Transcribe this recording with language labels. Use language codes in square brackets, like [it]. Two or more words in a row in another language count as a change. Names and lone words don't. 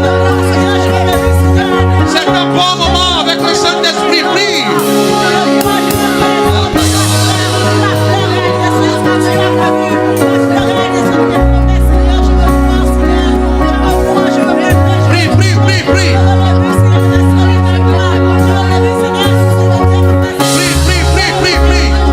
[fr] C'est un bon moment avec le Saint-Esprit. Prie. Prie, prie, prie, prie. Prie, prie, prie, prie, prie.